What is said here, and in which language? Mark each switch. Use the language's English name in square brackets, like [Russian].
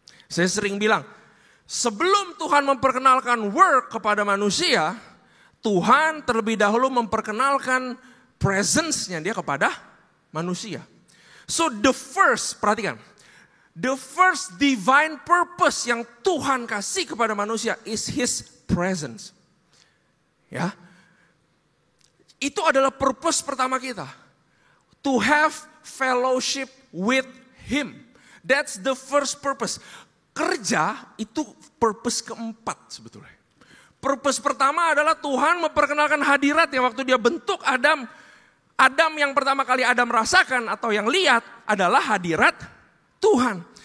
[Indonesian] Saya sering bilang, sebelum Tuhan memperkenalkan work kepada manusia, Tuhan terlebih dahulu memperkenalkan presence-nya dia kepada manusia. [English] So the first, [Indonesian] perhatikan, [English] the first divine purpose [Indonesian] yang Tuhan kasih kepada manusia [English] is His presence. [Indonesian] Ya. Itu adalah purpose pertama kita. [English] To have fellowship with Him. That's the first purpose. [Indonesian] Kerja itu purpose keempat sebetulnya. Purpose pertama adalah Tuhan memperkenalkan hadirat ya waktu dia bentuk Adam. Adam yang pertama kali Adam rasakan atau yang lihat adalah hadirat Tuhan.